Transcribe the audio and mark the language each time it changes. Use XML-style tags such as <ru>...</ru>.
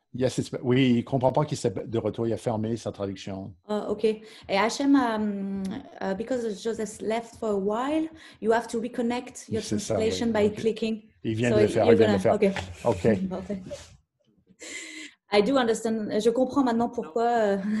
<fr>Yes, oui, il ne comprend pas qu'il est de retour. Il a fermé sa traduction. OK.</fr> <en>Et Hachem, because Joseph left for a while, you have to reconnect your translation by clicking.</en> <fr>Il vient de le faire. Il vient de le faire. OK.</fr> <en>I do understand.</en> <fr>Je comprends maintenant pourquoi.</fr>